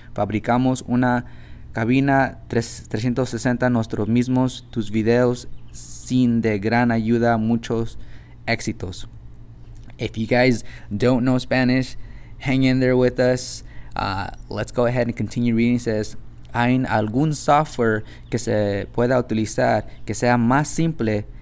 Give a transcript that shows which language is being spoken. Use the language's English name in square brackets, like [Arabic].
[Spanish] Fabricamos una cabina 360 nosotros mismos. Tus videos sin de gran ayuda. Muchos éxitos. [English] If you guys don't know Spanish, hang in there with us. Let's go ahead and continue reading. It says, [Spanish] ¿hay algún software que se pueda utilizar que sea más simple?